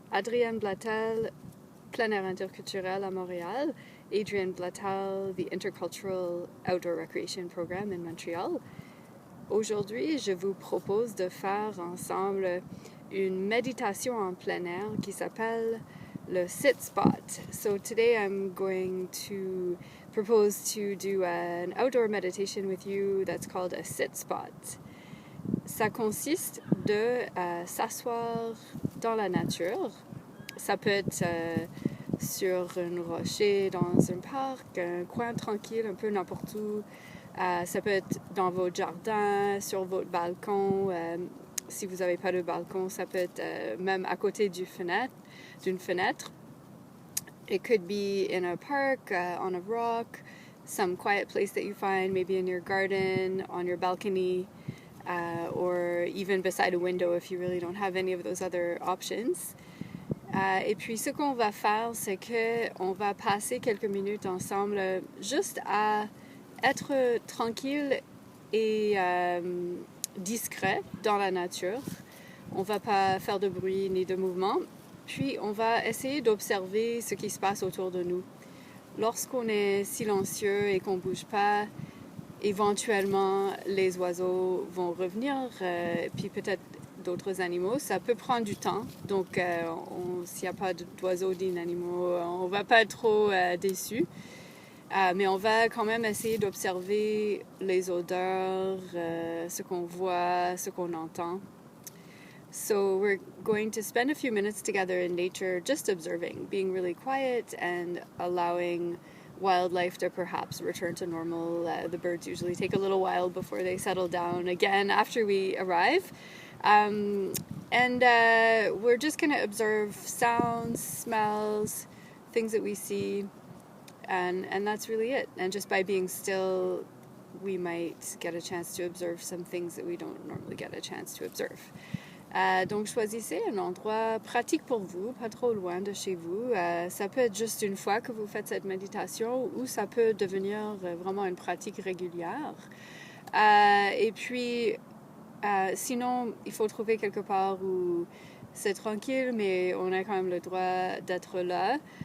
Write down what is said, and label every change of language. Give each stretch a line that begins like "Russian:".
French: Adrienne Blatel, plein air interculturel à Montréal.
English: Adrienne Blatel, the Intercultural Outdoor Recreation Program in Montreal.
French: Aujourd'hui, je vous propose de faire ensemble une méditation en plein air qui s'appelle le sit spot.
English: So today I'm going to propose to do an outdoor meditation with you that's called a sit spot.
French: Ça consiste de s'asseoir dans la nature. Ça peut être sur un rocher, dans un parc, un coin tranquille, un peu n'importe où. Ça peut être dans votre jardin, sur votre balcon. Si vous n'avez pas de balcon, ça peut être même à côté d'une fenêtre.
English: It could be in a park, on a rock, some quiet place that you find, maybe in your garden, on your balcony. Or even beside a window if you really don't have any of those other options.
French: Et puis ce qu'on va faire, c'est qu'on va passer quelques minutes ensemble juste à être tranquille et discret dans la nature. On ne va pas faire de bruit ni de mouvement. Puis on va essayer d'observer ce qui se passe autour de nous. Lorsqu'on est silencieux et qu'on ne bouge pas, éventuellement, les oiseaux vont revenir, puis peut-être d'autres animaux. Ça peut prendre du temps. Donc, s'il n'y a pas d'oiseaux ni d'animaux, on ne va pas être trop déçus. Mais on va quand même essayer d'observer les odeurs, ce qu'on voit, ce qu'on entend.
English: So we're going to spend a few minutes together in nature, just observing, being really quiet and allowing wildlife to perhaps return to normal. The birds usually take a little while before they settle down again after we arrive. And we're just going to observe sounds, smells, things that we see, and that's really it. And just by being still, we might get a chance to observe some things that we don't normally get a chance to observe.
French: Donc, choisissez un endroit pratique pour vous, pas trop loin de chez vous. Ça peut être juste une fois que vous faites cette méditation ou ça peut devenir vraiment une pratique régulière. Et puis, sinon, il faut trouver quelque part où c'est tranquille, mais on a quand même le droit d'être là.